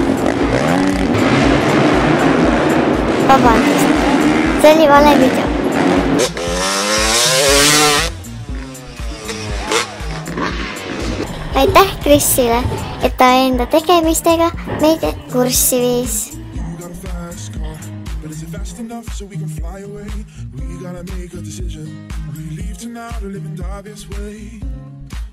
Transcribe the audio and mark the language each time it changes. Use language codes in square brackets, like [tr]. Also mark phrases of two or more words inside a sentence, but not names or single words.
[et] Vabandust, see oli vale video. Aitäh Krisile, et ta enda tegemistega meid kurssi viis. [en] Fast enough so we can fly away. We gotta make a decision. We leave tonight or live and die this way.